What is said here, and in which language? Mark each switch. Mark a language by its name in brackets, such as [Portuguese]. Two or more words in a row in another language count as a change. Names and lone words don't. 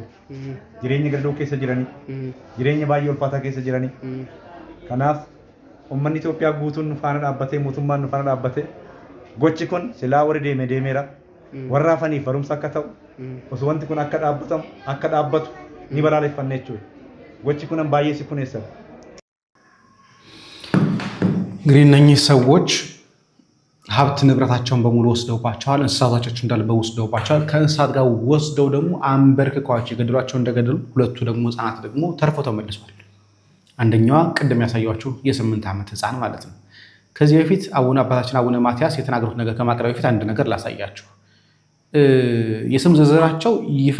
[Oromo] Jireenya gadadoo keessa jiranii jireenya baay'ee ulfaataa keessa jiranii kanaaf uummanni Itoophiyaa guutuun faana dhaabbatee mootummaan faana dhaabbatee gochi kun silaa warri deemeera warra hafaniif barumsa akka ta'u osoo wanti kun akka dhaabbatu ni balaaleffanne jechuudha. Gochi kun baay'ee sikuneessa. [Amharic] እንግዲህ እነኚህ ሰዎች ሀብት ንብረታቸውን በሙሉ ወስደውባቸዋል። እንስሳቶቻቸው እንዳለ ወስደውባቸዋል። ከእንስሳት ጋር ወስደው ደግሞ አንበርክከዋቸው የገደሏቸው እንደገደሉ ሁለቱ ደግሞ ህፃናት ደግሞ ተርፈው ተመልሰዋል። አንደኛዋ ቅድም ያሳያችሁ የ8 ዓመት ህፃን ማለት ነው። ከዚህ በፊት አባታችን አቡነ ማትያስ የተናገሩት ነገር ከማቅረብ በፊት አንድ ነገር ላሳያችሁ። የስም ዝርዝራቸው ይፋ